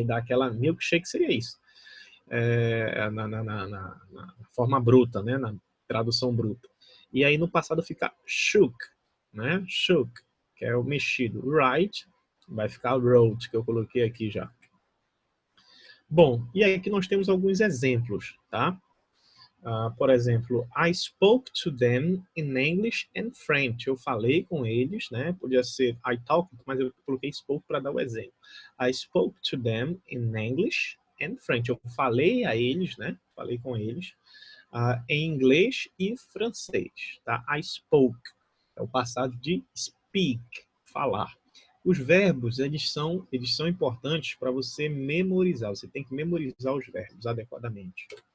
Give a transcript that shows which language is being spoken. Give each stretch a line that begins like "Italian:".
Portuguese: E dá aquela milkshake, seria isso. Na forma bruta, né? Na tradução bruta. E aí no passado fica shook, né? Shook, que é o mexido. Right, vai ficar wrote, que eu coloquei aqui já. Bom, e aí aqui nós temos alguns exemplos, tá? Por exemplo,
English: I spoke to them in English and French.
Portuguese: Eu falei com eles, né? Podia ser I talked, mas eu coloquei spoke para dar o exemplo.
English: I spoke to them in English and French.
Portuguese: Eu falei a eles, né? Falei com eles em inglês e francês, tá? I spoke é o passado de speak, falar. Os verbos, eles são importantes para você memorizar. Você tem que memorizar os verbos adequadamente.